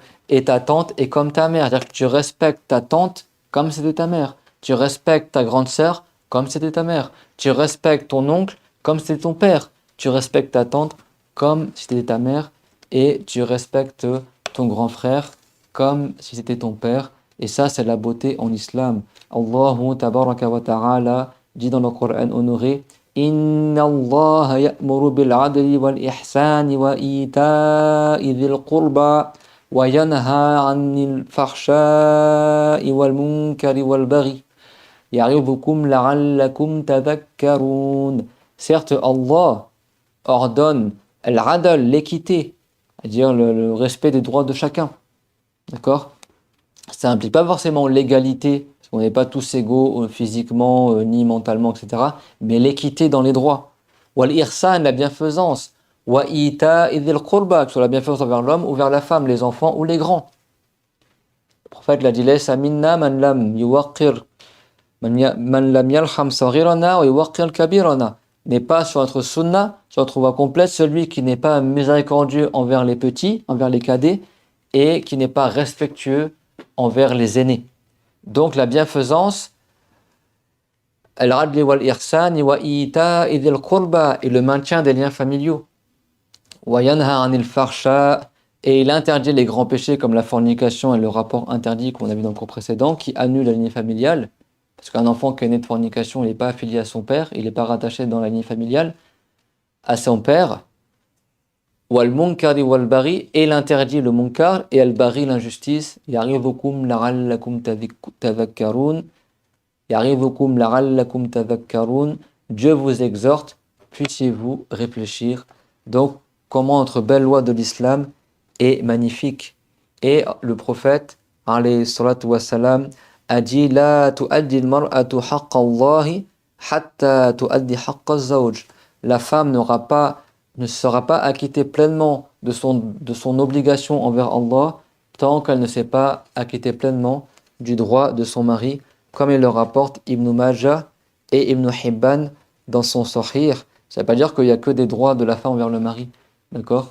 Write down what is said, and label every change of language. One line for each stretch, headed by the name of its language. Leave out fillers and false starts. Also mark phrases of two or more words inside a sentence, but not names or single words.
French: Et ta tante est comme ta mère. C'est-à-dire que tu respectes ta tante comme c'était ta mère. Tu respectes ta grande sœur comme c'était ta mère. Tu respectes ton oncle comme c'était ton père. Tu respectes ta tante comme si c'était ta mère. Et tu respectes ton grand frère comme si c'était ton père. Et ça, c'est la beauté en islam.
Arabic: الله تبارك وتعالى
French: dit dans le Coran honoré,
Arabic: إن الله يأمر بالعدل والإحسان وإيتاء ذي القربى وينهى عن الفحشاء والمنكر والبغي يعظكم لعلكم تذكرون.
French: Certes, Allah ordonne l'adl, l'équité, c'est-à-dire le respect des droits de chacun. D'accord? Ça implique pas forcément l'égalité, parce qu'on n'est pas tous égaux physiquement, ni mentalement, etc. Mais l'équité dans les droits.
Arabic: والإحسان,
French: la bienfaisance.
Arabic: وإيتاء ذي القربى,
French: que ce soit la bienfaisance envers l'homme ou vers la femme, les enfants ou les grands. Le prophète l'a dit,
Arabic: ليس منا من لم يوقر من لم يرحم صغيرنا ويوقر كبيرنا.
French: N'est pas sur notre sunna, sur notre voie complète, celui qui n'est pas miséricordieux envers les petits, envers les cadets, et qui n'est pas respectueux envers les aînés. Donc la bienfaisance,
Arabic: العدل والإحسان وإيتاء ذي القربى,
French: et le maintien des liens familiaux.
Arabic: وينهى عن الفحشاء,
French: et il interdit les grands péchés comme la fornication et le rapport interdit qu'on a vu dans le cours précédent qui annule la lignée familiale. Parce qu'un enfant qui est né de fornication, il n'est pas affilié à son père, il n'est pas rattaché dans la lignée familiale à son père.
Arabic: والمنكر والبغي,
French: et l'interdit le munkar et al bari l'injustice.
Arabic: يعظكم لعلكم تذكرون. يعظكم لعلكم تذكرون.
French: Dieu vous exhorte, puissiez-vous réfléchir. Donc, comment notre belle loi de l'islam est magnifique. Et le prophète,
Arabic: عليه الصلاة والسلام,
French: a dit
Arabic: لا تؤدي المرأة حق الله حتى تؤدي حق الزوج.
French: La femme ne sera pas acquittée pleinement de son obligation envers Allah tant qu'elle ne s'est pas acquittée pleinement du droit de son mari, comme il le rapporte Ibn Majah et Ibn Hibban dans son Sahih. Ça ne veut pas dire qu'il n'y a que des droits de la femme envers le mari, d'accord?